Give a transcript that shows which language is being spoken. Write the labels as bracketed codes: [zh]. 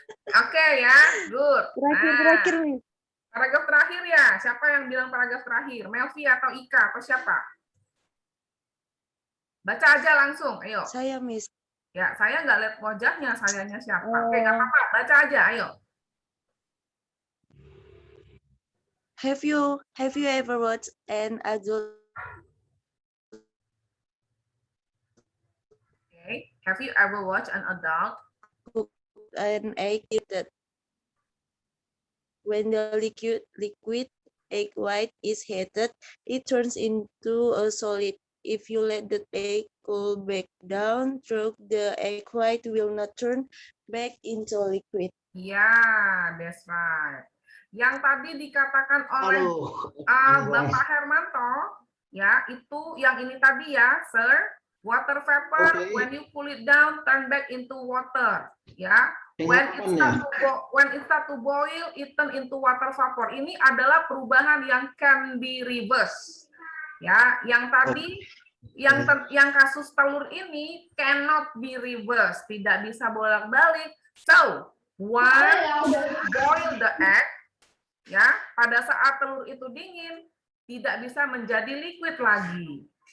[en] Oke [id] ya, [en] good. [id] Terakhir, Miss. Paragraf terakhir ya. Siapa yang bilang paragraf terakhir? Melvi atau Ika atau siapa? Baca aja langsung, ayo. Saya, Miss. Ya, saya nggak lihat wajahnya, sayanya siapa. Oke, nggak apa-apa, baca aja, ayo. [en] Have you ever watched an adult Okay. Have you ever watched an adult an egg heated. When the liquid egg white is heated, it turns into a solid. If you let the egg cool back down through, the egg white will not turn back into liquid. [id] Ya, [en] that's right. [id] Yang tadi dikatakan oleh Aduh. Bapak Hermanto, ya, itu yang ini tadi ya, sir. [en] Water vapor, Okay. when you cool it down, turn back into water. Ya, when it start to boil, it turn into water vapor. [id] Ini adalah perubahan yang [en] can be reverse. [id] Ya, yang tadi yang kasus telur ini [en] cannot be reverse, [id] tidak bisa bolak-balik. [en] So, once boil the egg, [id] ya, pada saat telur itu dingin, tidak bisa menjadi liquid lagi.